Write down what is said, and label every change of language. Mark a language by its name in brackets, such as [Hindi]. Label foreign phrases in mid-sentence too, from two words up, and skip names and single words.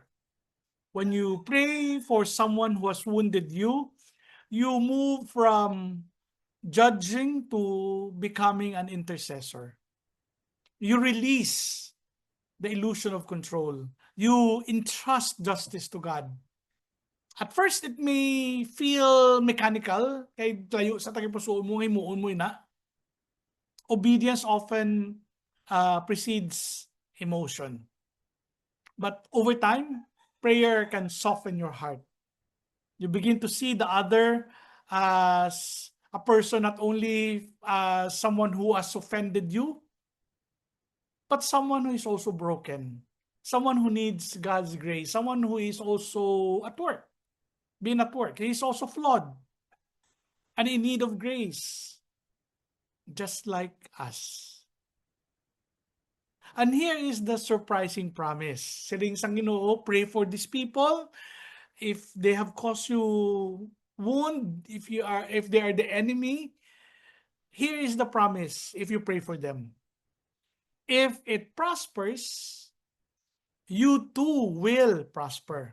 [English] When you pray for someone who has wounded you, you move from judging to becoming an intercessor. You release the illusion of control. You entrust justice to God. At first, it may feel mechanical, [Hiligaynon] kay layo sa tagipusoon mo, himuon mo na. [English] Obedience often precedes emotion. But over time, prayer can soften your heart. You begin to see the other as a person, not only someone who has offended you, but someone who is also broken. Someone who needs God's grace. Someone who is also at work. Being at work. He is also flawed and in need of grace. Just like us. And here is the surprising promise. [Hiligaynon] Siling sang Ginoo, [English] pray for these people. If they have caused you wound, if they are the enemy, here is the promise if you pray for them. If it prospers, you too will prosper.